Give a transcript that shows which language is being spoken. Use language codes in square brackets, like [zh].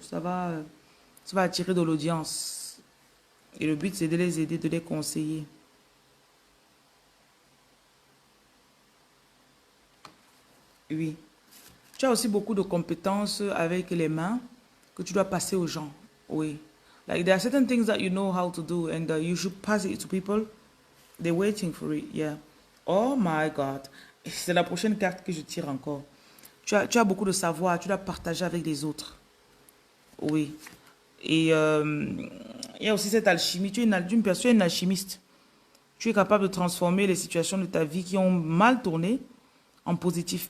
[fr] Ça va attirer de l'audience. Et le but, c'est de les aider, de les conseiller. Oui. Tu as aussi beaucoup de compétences avec les mains que tu dois passer aux gens. Oui. [en] Like there are certain things that you know how to do and you should pass it to people. They're waiting for it, yeah. Oh my God. [fr] C'est la prochaine carte que je tire encore. Tu as beaucoup de savoir, tu dois partager avec les autres. Oui. Et il y a aussi cette alchimie. Tu es une personne, une alchimiste. Tu es capable de transformer les situations de ta vie qui ont mal tourné en positif.